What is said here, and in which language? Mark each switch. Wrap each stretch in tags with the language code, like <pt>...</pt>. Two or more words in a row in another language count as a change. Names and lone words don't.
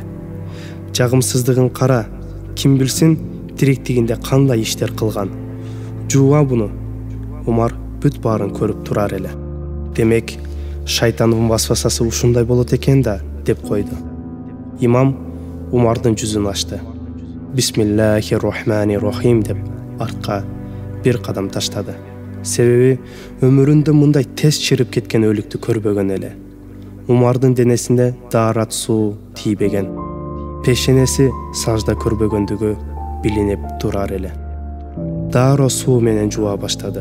<ky>Жагымсыздыгын кара, ким билсин тириктигинде кандай иштер кылган. Жууа буну. Умар бүт баарын көрүп турар эле. Демек, шайтандын васвасасы ушундай болот экен да, деп койду. Имам Умардын жүзүн ачты.</ky> <ar>بسم الله الرحمن الرحيم</ar> <ky>деп артка бир кадам таштады. Себеби өмүрүндө мындай тез чирип кеткен өлүктү көрбөгөн эле. Умардын денесинде даарат суу тийбеген. Пешенеси сажда көрбөгөндүгү билинип турар эле. Дааро суу менен жууа баштады.</ky>